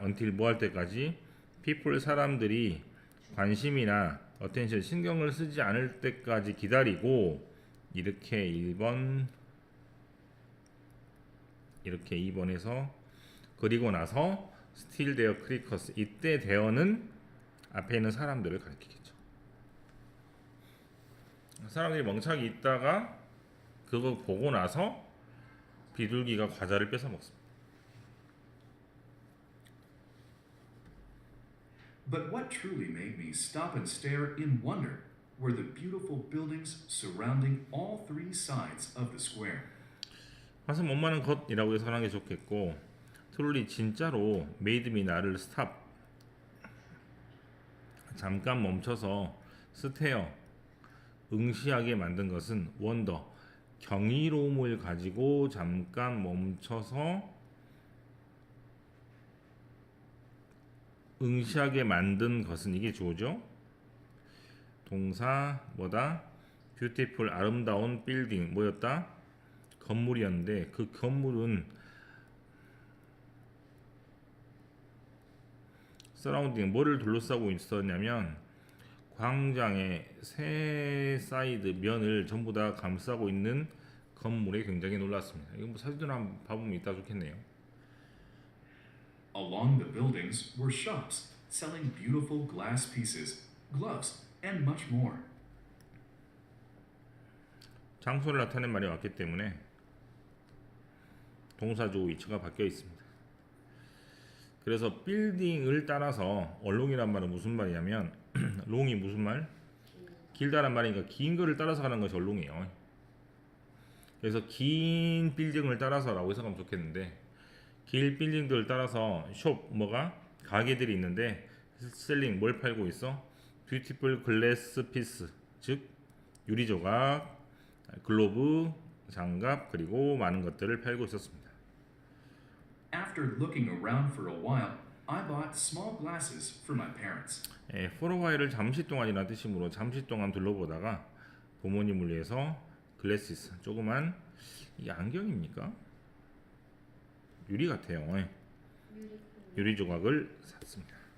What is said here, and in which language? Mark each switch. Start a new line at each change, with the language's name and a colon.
Korean: until 뭐 할 때까지 people 사람들이 관심이나 attention 신경을 쓰지 않을 때까지 기다리고 이렇게 1번 이렇게 2번에서 그리고 나서
English: still there crickets
Korean: 이때 there는 앞에 있는 사람들을 가리키겠죠. 사람들이 멍청하게 있다가 그거 보고 나서 비둘기가 과자를 뺏어 먹습니다.
English: But what truly made me stop and stare in wonder were the beautiful buildings surrounding all three sides of the square.
Korean: 가서 못 마는 것이라고 해석하는 게 좋겠고 truly 진짜로 made me 나를 stop 잠깐 멈춰서 stare 응시하게 만든 것은 wonder 경이로움을 가지고 잠깐 멈춰서 응시하게 만든 것은 이게 주어죠. 동사 뭐다? beautiful 아름다운 빌딩 뭐였다? 건물이었는데 그 건물은 서라운딩 뭐를 둘러싸고 있었냐면 광장의 세 사이드 면을 전부 다 감싸고 있는 건물에 굉장히 놀랐습니다. 이거 뭐 사진으로 한번 봐보면 이따 좋겠네요.
English: Along the buildings were shops selling beautiful glass pieces, gloves, and much more.
Korean: 장소를 나타낸 말이 왔기 때문에 동사주 위치가 바뀌어 있습니다. 그래서 빌딩을 따라서 along이란 말은 무슨 말이냐면 long이 무슨 말? 길다란 말이니까 긴 거를 따라서 가는 것이 along이에요. 그래서 긴 빌딩을 따라서라고 해석하면 좋겠는데 길 빌딩들을 따라서 숍 뭐가 가게들이 있는데 셀링 뭘 팔고 있어? 뷰티풀 글래스 피스 즉 유리 조각, 글로브, 장갑 그리고 많은 것들을 팔고 있었습니다.
English: After looking around for a while, I bought small glasses for my parents. for a while
Korean: 을 잠시 동안이라는 뜻이므로 잠시 동안 둘러보다가 부모님을 위해서 글래시스 조그만 이 안경입니까? 유리 같아요. 유리 조각을 샀습니다.